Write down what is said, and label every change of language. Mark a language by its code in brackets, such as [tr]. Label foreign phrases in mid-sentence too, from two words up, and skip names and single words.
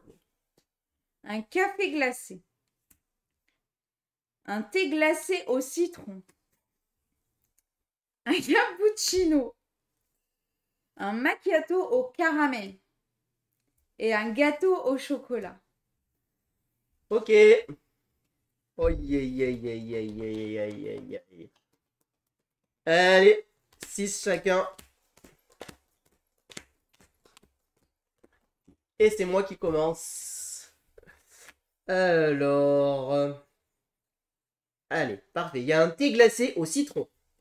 [fr] Un café glacé. Un thé glacé au citron. Un cappuccino. Un macchiato au caramel. Et un gâteau au chocolat. Ok. [en] Oh yeah, yeah, yeah, yeah, yeah, yeah, yeah, yeah. [fr] Allez, 6 chacun. Et c'est moi qui commence. Alors... Allez, parfait. Il y a un thé glacé au citron.